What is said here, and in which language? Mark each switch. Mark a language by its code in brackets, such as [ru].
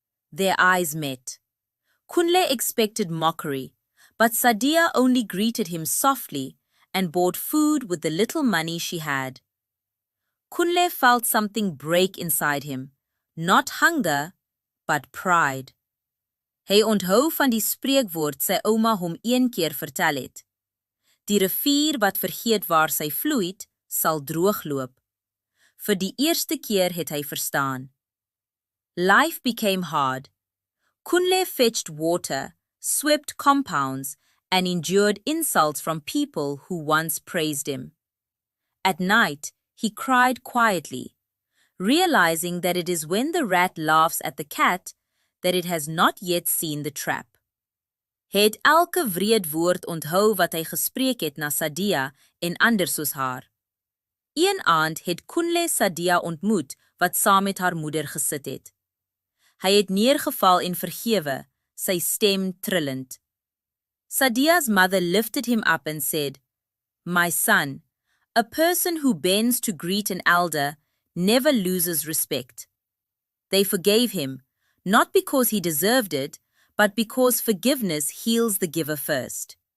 [en] Their eyes met. Kunle expected mockery, but Sadia only greeted him softly and bought food with the little money she had. Kunle felt something break inside him, not hunger, but pride. [af] Hy onthou van die spreekwoord sy ouma hom een keer vertel het. Die rivier wat vergeet waar sy vloeit, sal droogloop. Vir die eerste keer het hy verstaan. [en] Life became hard. Kunle fetched water, swept compounds, and endured insults from people who once praised him. At night, he cried quietly, realizing that it is when the rat laughs at the cat that it has not yet seen the trap. [af] het elke wreed woord onthou wat hy gespreek het na Sadia en ander soos haar. Een aand het Kunle Sadia ontmoet wat saam met haar moeder gesit het. Hy het neergeval en vergewe, sy stem trillend. [en] Sadia's mother lifted him up and said, "My son, a person who bends to greet an elder never loses respect." They forgave him, not because he deserved it, but because forgiveness heals the giver first.